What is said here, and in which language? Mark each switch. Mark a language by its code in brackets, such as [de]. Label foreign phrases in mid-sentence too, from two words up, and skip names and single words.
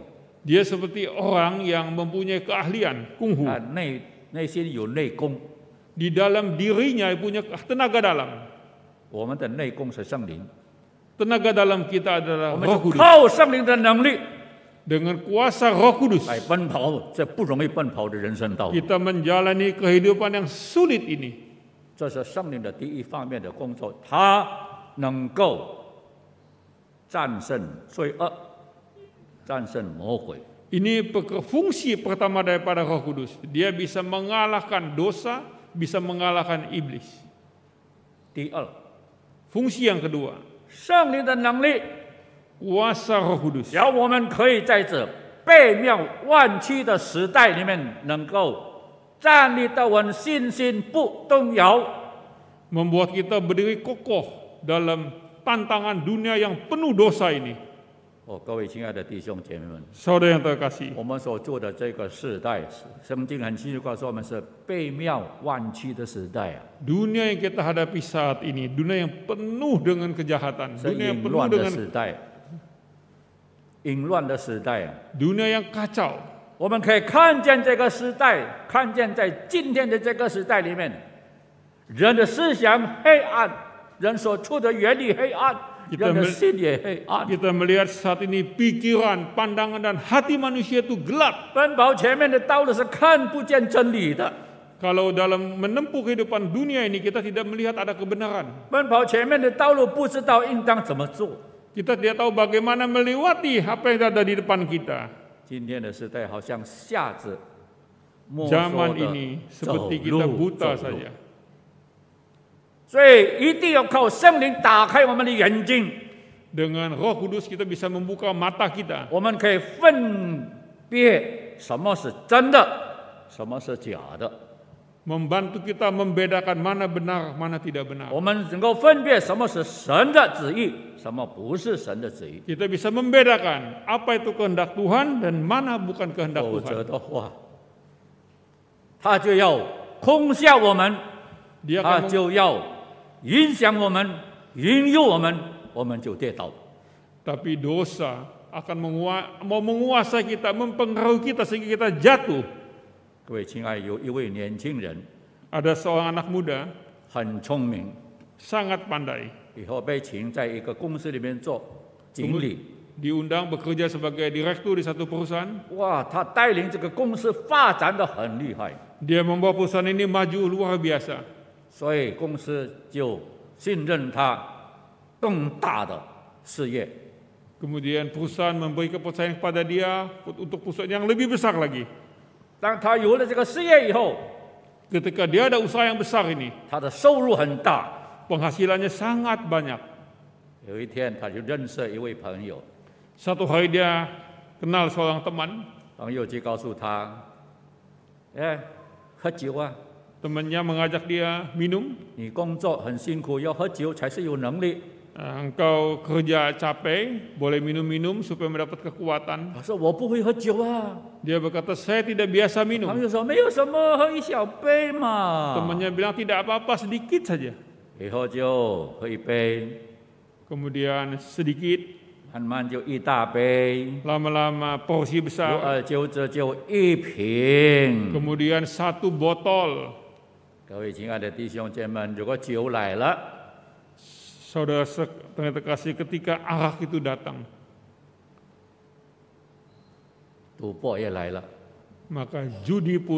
[id] Dia seperti orang yang mempunyai keahlian kungfu. [zh] 啊，内心有内功， [id] Di dalam dirinya punya tenaga dalam. [zh] 我们的内功是圣灵， [id] Tenaga dalam kita [zh] 我 [id] adalah [zh] 们 [id] Roh [zh] 就 [id] Kudus. [zh] 靠圣灵的能力 [id] Dengan kuasa Roh Kudus, [zh] 来奔跑这不容易奔跑的人生道路。 [id] kita menjalani kehidupan yang sulit ini. [zh] 这是圣灵的第一方面的工作，他能够战胜罪恶，战胜魔鬼。 [id] Ini fungsi pertama daripada Roh Kudus. Dia bisa mengalahkan dosa, bisa mengalahkan iblis. [zh] 第二， [id] Fungsi yang kedua, [zh] 圣灵的能力 [id] kuasa Roh Kudus. [zh] 让我们可以在这背妙万曲的时代里面，能够站立得稳，信心不动摇。 [id] Membuat kita berdiri kokoh dalam tantangan dunia yang penuh dosa ini. [zh] 哦，各位亲爱的弟兄姐妹们， [id] Saudara yang terkasih, [zh] 我们所住的这个时代，圣经很清楚告诉我们是背妙万曲的时代啊， [id] dunia yang kita hadapi saat ini, dunia yang penuh dengan kejahatan, [zh] 是 [id] dunia yang [zh] 淫 [id] penuh [zh] 乱的 [id] dengan [zh] 时代，淫乱的时代啊。 [id] dunia yang kacau. [zh] 我们可以看见这个时代，看见在今天的这个时代里面，人的思想黑暗，人所处的原理黑暗， [id] Kita [zh] 人的心也黑暗。 [id] Kita melihat saat ini pikiran, pandangan, dan hati manusia itu gelap. [zh] 奔跑前面的道路是看不见真理的， [id] Kalau dalam menempuh kehidupan dunia ini kita tidak melihat ada kebenaran. [zh] 奔跑前面的道路不知道应当怎么做。 [id] Kita tidak tahu bagaimana melewati apa yang ada di depan kita. [zh] 今天的时代好像瞎子摸索 [id] Zaman [zh] 的 [id] ini [zh] 走 [id] seperti kita [zh] 路 [id] buta [zh] 走路 [id] saja. [zh] 所以一定要靠圣灵打开我们的眼睛， [id] Dengan Roh Kudus kita bisa membuka mata kita. [zh] 我们可以分别什么是真的，什么是假的。 [id] Membantu kita membedakan mana benar, mana tidak benar. [zh] 我们能够分辨什么是神的旨意，什么不是神的旨意。 [id] Kita bisa membedakan apa itu kehendak Tuhan dan mana bukan kehendak [zh] 否则 [id] Tuhan. [zh] 的话，他就要空下我们， [id] Dia [zh] 他 [id] akan [zh] 就要影响我们、引诱我们，我们就跌倒。 [id] tapi dosa akan mau menguasai kita, mempengaruhi kita sehingga kita jatuh. [zh] 各位亲爱，有一位年轻人 [id] Ada seorang anak muda [zh] 很聪明， [id] sangat pandai, [zh] 以后被请在一个公司里面做经理。 [id] diundang bekerja sebagai direktur di satu perusahaan. [zh] 哇，他带领这个公司发展得很厉害， [id] Dia membawa perusahaan ini maju luar biasa. [zh] 所以公司就信任他更大的事业。 [id] Kemudian perusahaan memberi kepercayaan kepada dia untuk perusahaan yang lebih besar lagi. [zh] 当他有了这个事业以后， [id] Ketika dia ada usaha yang besar ini, [zh] 他的收入很大。 [id] penghasilannya sangat banyak. [zh] 有一天，他就认识一位朋友， [id] Satu hari dia kenal seorang teman. [zh] 朋友就告诉他：“哎，喝酒啊！ [id] Temannya mengajak dia minum. [zh] 你工作很辛苦，要喝酒才是有能力。 [id] Engkau kerja capek, boleh minum-minum supaya mendapat kekuatan. [zh] 他说：“我不会喝酒啊。 [id] Dia berkata, saya tidak biasa ” [zh] 朋 [id] minum. [zh] 友说：“没有什么，喝一小杯嘛。 [id] Temannya bilang tidak apa-apa, sedikit saja. ” [zh] 以后就喝一杯， [id] Kemudian sedikit, [zh] 慢慢就一大杯， [id] lama-lama porsi [zh] 久 [id] besar. [zh] 而久之就一瓶。 [id] Kemudian satu botol. [zh] 各位亲爱的弟兄姐妹们，如果酒来了， [id] Saudara ternyata kasih ketika arak itu datang. [zh] 赌博也来了， [id] maka judi pun